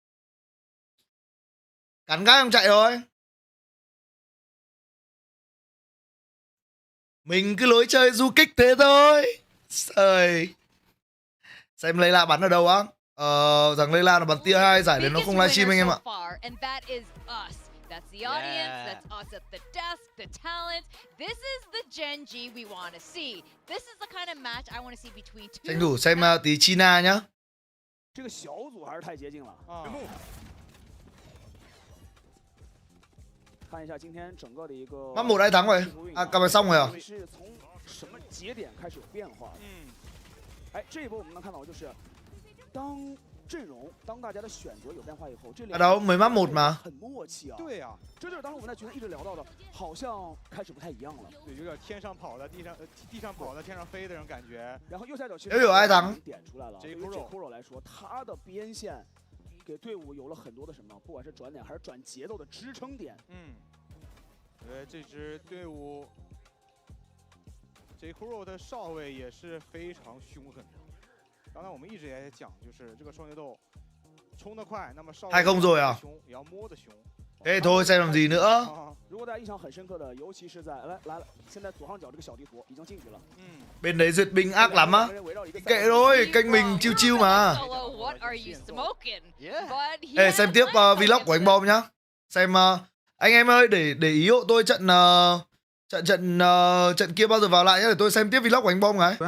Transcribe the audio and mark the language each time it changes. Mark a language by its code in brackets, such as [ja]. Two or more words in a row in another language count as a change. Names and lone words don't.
[vi] Cắn gác không chạy rồi. Mình cứ lối chơi du kích thế thôi. Trời. Xem Layla bắn ở đâu á? Rằng Layla nó bắn tier 2 giải đến nó không livestream anh em ạ. [en] That's the audience, that's us at the desk, the talent. This is the GENG we want to see. This is the kind of match I want to see between two. [vi] Tranh thủ xem tí China nhá. [zh] 这个小组还是太接近了。 [vi] Map 1 ai thắng rồi? À, cặp này xong rồi à? [zh] 什么节点开始有变化？哎，这一波我们能看到就是，当阵容、当大家的选择有变化以后，这两 [vi] đâu mới map 1 mà. [zh] 很默契啊。对呀，这就是当时我们在群里一直聊到的，好像开始不太一样了。对，有点天上跑的，地上跑的，天上飞的那种感觉。然后右下角其实 [vi] 有ai thắng？ [zh] 点出来了。对于 Kuro 来说，他的边线给队伍有了很多的什么，不管是转点还是转节奏的支撑点。这支队伍。 Kuro 的上位也是非常凶狠的。刚才我们一直也在讲，就是这个双节斗冲得快，那么上位 [vi] 2-0 rồi à? [zh] 也要摸得凶。 [vi] Thế thôi xem làm gì nữa. 如果大家印象很深刻的，尤其是在来了，现在左上角这个小地图已经进去了。 Bên đấy duyệt binh ác lắm á. Kệ thôi, kênh mình [en] chill chill [vi] mà. Ê, xem tiếp vlog của anh Bom nhá. Xem anh em ơi, để ý hộ tôi trận trận kia bao giờ vào lại nhé, để tôi xem tiếp vlog của anh Bom cái.